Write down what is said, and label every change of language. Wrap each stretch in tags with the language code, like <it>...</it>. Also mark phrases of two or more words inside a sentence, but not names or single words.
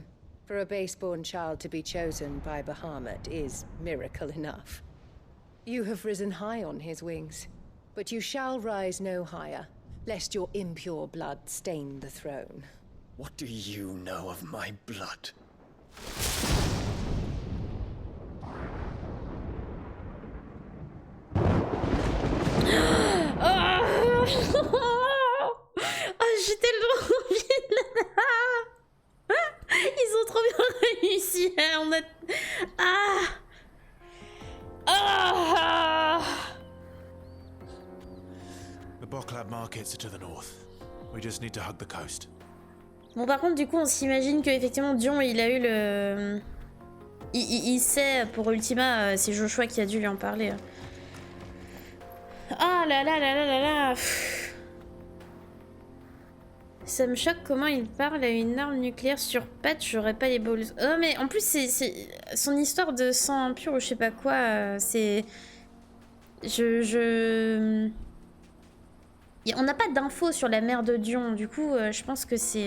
<en>For a base-born child to be chosen by Bahamut is miracle enough. You have risen high on his wings, but you shall rise no higher, lest your impure blood stain the throne. What do you know of my blood?</en> <fr>J'ai tellement envie de la... Ils ont trop bien réussi. On a...</fr> <en>The Boklab markets are to the north. We just need to hug the coast.</en> <fr>Bon, par contre, du coup, on s'imagine que effectivement Dion, il a eu le... Il sait, pour Ultima, c'est Joshua qui a dû lui en parler. Ah là là là là là là. Ça me choque comment il parle à une arme nucléaire sur pattes, j'aurais pas les balls. Oh mais en plus c'est son histoire de sang impur ou je sais pas quoi, c'est... On n'a pas d'infos sur la mère de Dion, du coup je pense que c'est...</fr>